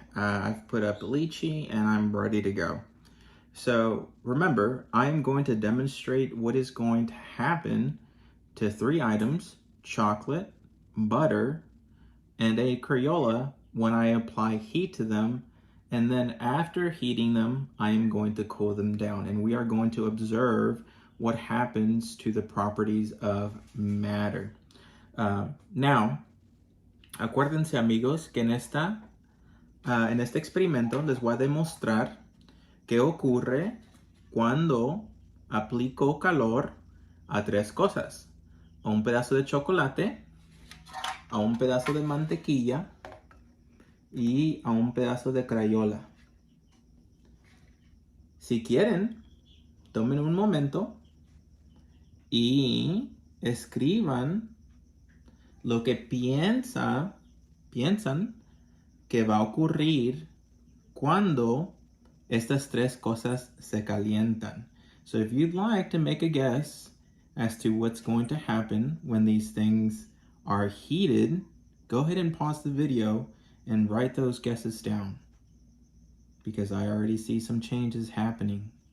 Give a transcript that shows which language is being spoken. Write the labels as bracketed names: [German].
[English] I've put up lychee and I'm ready to go. So remember, I'm going to demonstrate what is going to happen to 3 items, chocolate, butter, and a Crayola when I apply heat to them. And then after heating them, I am going to cool them down. And we are going to observe what happens to the properties of matter. [Spanish] Now, acuérdense amigos que en este experimento les voy a demostrar qué ocurre cuando aplico calor a 3 cosas. A un pedazo de chocolate, a un pedazo de mantequilla y a un pedazo de Crayola. Si quieren, tomen un momento y escriban lo que piensan que va a ocurrir cuando estas tres cosas se calientan. [English] So if you'd like to make a guess as to what's going to happen when these things are heated, go ahead and pause the video and write those guesses down, because I already see some changes happening.